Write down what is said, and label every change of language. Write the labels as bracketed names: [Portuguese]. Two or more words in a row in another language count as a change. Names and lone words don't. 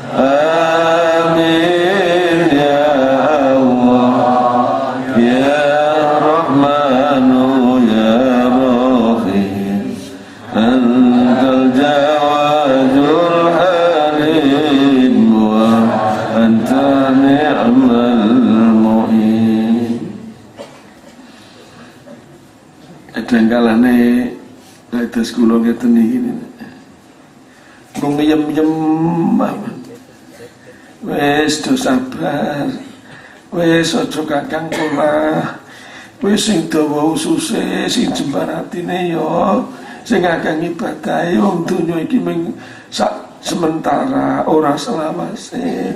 [Arabic] آمين يا الله يا رحمن يا رحيم أنت الجواد الحليم وأنت نعم المعين. [Javanese] Kadang-kalane kados kula ngeten iki mung yem-yem wis do sabar, wis aja kakang kula, wis sing dawa ususe sing jembaratine yo sing akeh ibadahe wong donya iki mung sak sementara ora selawase.